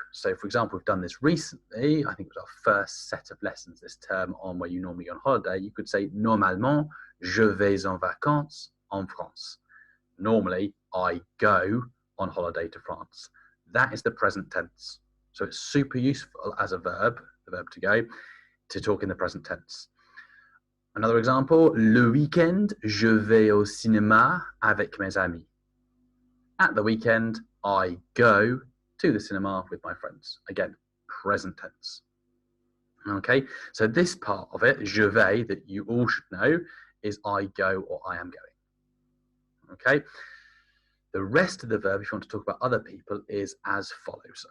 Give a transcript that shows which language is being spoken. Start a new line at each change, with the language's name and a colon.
English: So for example, we've done this recently. I think it was our first set of lessons this term on where you normally go on holiday. You could say,
French: normalement, je vais en vacances en France.
English: Normally, I go on holiday to France. That is the present tense. So it's super useful as a verb, the verb to go, to talk in the present tense. Another example,
French: le week-end, je vais au cinéma avec mes amis.
English: At the weekend, I go to the cinema with my friends. Again, present tense. Okay, so this part of it, je vais, that you all should know, is I go or I am going. Okay, the rest of the verb, if you want to talk about other people, is as follows.